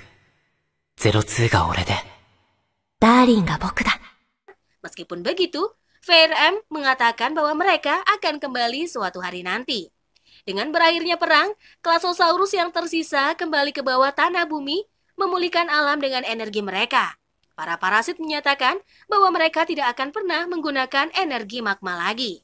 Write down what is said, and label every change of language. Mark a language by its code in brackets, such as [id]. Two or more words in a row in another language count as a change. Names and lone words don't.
[ja] ゼロツーが俺で。ダーリンが僕だ。 [id] Meskipun begitu, VRM mengatakan bahwa mereka akan kembali suatu hari nanti. Dengan berakhirnya perang, Klasosaurus yang tersisa kembali ke bawah tanah bumi, memulihkan alam dengan energi mereka. Para parasit menyatakan bahwa mereka tidak akan pernah menggunakan energi magma lagi.